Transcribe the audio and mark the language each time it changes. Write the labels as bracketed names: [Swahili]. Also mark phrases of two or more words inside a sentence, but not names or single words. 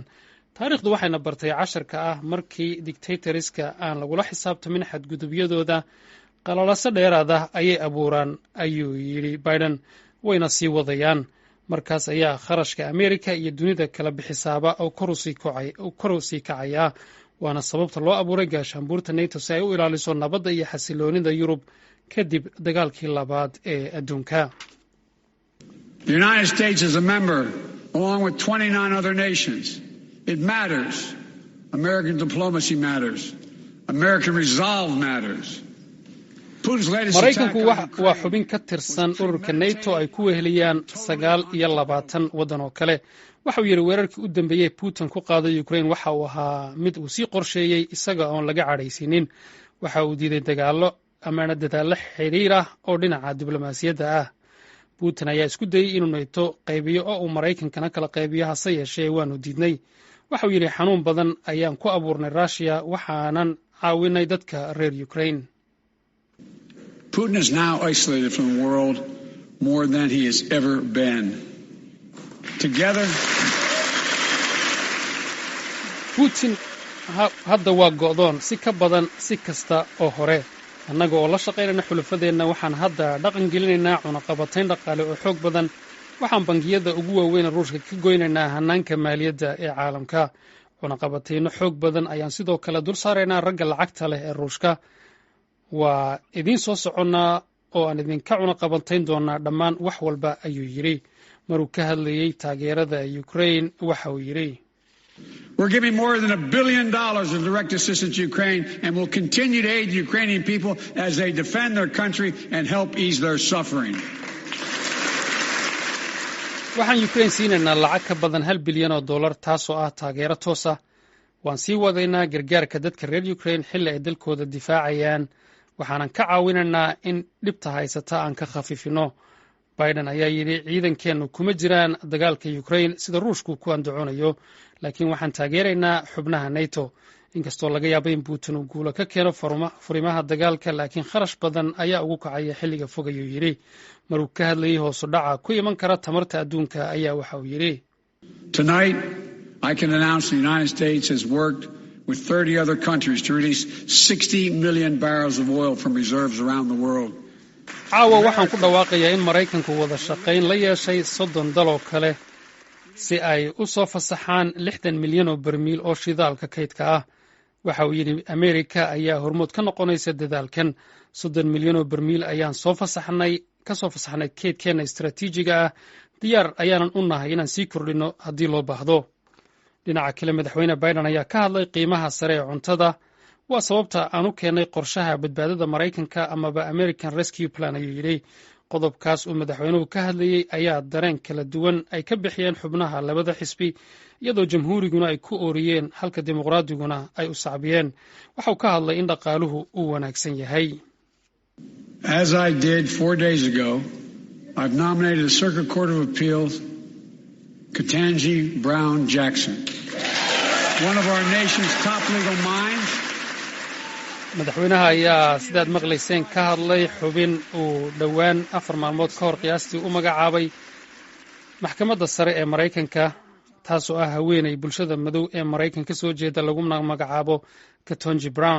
[Somali] taariikhdu waxayna bartay casharka ah markii dictatoriska aan lagula xisaabtamin xadgudubyadooda qalalaso dheeraad ah ayay abuuraan ayuu yidhi Biden, wayna sii wadayaan. markaas ayaa kharashka Amerika iyo dunida kala bixisaaba oo kor u sii kacaya. waana sababta loo abuuray gaashaanbuurta NATO si ay u ilaaliso nabadda iyo xasiloonida Yurub kadib dagaalkii labaad ee adduunka. [English] The United States is a member along with 29 other nations. It matters. American diplomacy matters. American resolve matters. [Somali] Mareykanku waa xubin ka tirsan ururka NATO ay ku weheliyaan 29 waddan oo kale. waxa uu yidhi weerarkii u dambeeyey Putin ku qaaday Ukraine waxa uu ahaa mid uu sii qorsheeyey isaga oon laga cadhaysinin. waxa uu diiday dadaallo xiriir ah oo dhinaca diblomaasiyadda ah. Putin ayaa isku dayey inuu NATO qaybiyo oo uu Mareykankana kala qaybiyo hase yeeshee waanu diidnay. waxa uu yidhi xanuun badan ayaan ku abuurnay Russia waxaanan caawinay dadka reer Ukraine. [English] Putin is now isolated from the world more than he has ever been. Together, [Somali] Putin hadda waa go'doon si ka badan si kasta oo hore. annaga oo la shaqaynayna xulafadeenna waxaan hadda dhaqan gelinaynaa cunaqabatayn dhaqaale oo xoog badan. waxaan bangiyada ugu waaweyn Ruushka ka goynaynaa hannaanka maaliyadda ee caalamka. cunaqabatayno xoog badan ayaan sidoo kale dul saaraynaa ragga lacagta leh ee Ruushka. waa idiin soo soconnaa oo aan idinka cunaqabatayn doonaa dhammaan wax walba ayuu yidhi. maruu ka hadlayey taageerada Ukraine waxa uu yidhi, [English] We're giving more than $1 billion of direct assistance to Ukraine and will continue to aid the Ukrainian people as they defend their country and help ease their suffering. [Somali] waxaan Ukraine siinaynaa lacag ka badan $1 bilyan taasoo ah taageero toos ah. waan sii wadaynaa gargaarka dadka reer Ukraine xilli ay dalkooda difaacayaan. waxaanan ka caawinaynaa in dhibta haysata aan ka khafifino. Biden ayaa yidhi ciidankeennu kuma jiraan dagaalka Ukraine sida Ruushku ku andacoonayo, laakiin waxaan taageeraynaa xubnaha NATO. inkastoo laga yaabo in Putin uu guulo ka keeno furimaha dagaalka, laakiin kharash badan ayaa ugu kacaya xilliga fog ayuu yidhi. maruu ka hadlayey hoos u dhaca ku iman kara tamarta adduunka ayaa waxa uu yidhi, [English] Tonight, I can announce the United States has worked with 30 other countries to release 60 million barrels of oil from reserves around the world. [Somali] caawa waxaan ku dhawaaqayaa in Mareykanku wada shaqayn la yeeshay 30 dal oo kale si ay u soo fasaxaan 60 milyan oo barmiil oo shidaalka kaydka ah. waxa uu yidhi Amerika ayaa hormuud ka noqonaysa dadaalkan. 30 milyan oo barmiil ayaan ka soo fasaxnay kaydkeena istaraatiijiga ah diyaar ayaanan u nahay inaan sii kordhinno haddii loo baahdo. dhinaca kale madaxweyne biden ayaa ka hadlay qiimaha sare ee cuntada. waa sababta aan u keennay qorshaha badbaadada maraykanka amaba [English] american rescue plan [Somali] ayuu yidhi. qodobkaas uu madaxweynuhu ka hadlayey ayaa dareen kala duwan ay ka bixiyeen xubnaha labada xisbi, iyadoo jamhuuriguna ay ku ooriyeen halka dimuqraadiguna ay u sacbiyeen. waxau ka hadlay in dhaqaaluhu uu wanaagsan yahay. [English] As I did 4 days ago, I've nominated a Circuit Court of Appeals Ketanji Brown Jackson, one of our nation's top legal minds. [Somali] madaxweynaha ayaa sidaad maqlayseen ka hadlay xubin uu dhowaan 4 maalmood ka hor qiyaastii u magacaabay maxkamadda sare ee maraykanka, taasoo ah haweeney bulshada madow ee maraykanka soo jeeda laguna magacaabo Ketanji Brown.